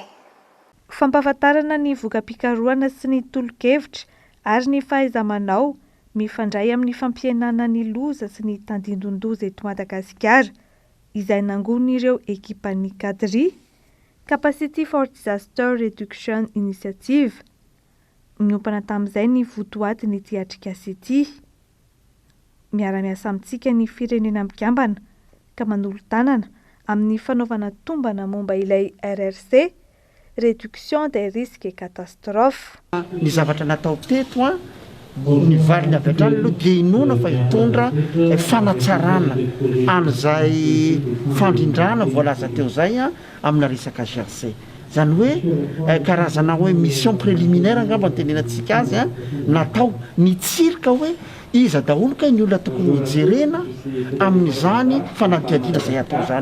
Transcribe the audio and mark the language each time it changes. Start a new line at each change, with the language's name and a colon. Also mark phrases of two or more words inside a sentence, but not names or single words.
Malagasy: Fampahafantarana ny voka-pikarohana sy ny tolo-kevitra ary ny fahaiza-manao mifandray amin'ny fampihenana ny loza sy ny tandindon-doza eto Madagasikara izay nangon'ireo ekipan'ny CADRI Capacity for Disaster Reduction Initiative niompana tamin'izay ny votoaty ny tiatrikasa ity. Miara-miasa amintsika ny firenena mikambana ka manolo-tanana amin'ny fanaovana tombana momba ilay RRC
French: réduction des risques et catastrophes.
Malagasy: Ny zavatra natao teto ny valiny avy hatrany aloha dia inona fa hitondra fanatsarana an'izay fandrindrana voalaza teo zay amina resaka GRC. Zany hoe karazana hoe
French: mission préliminaire
Malagasy: angamba tenenantsika azy natao nitsirika hoe iza daholo ka ny olona tokony mijerena amin'izany fanadihadiana izay atao zany.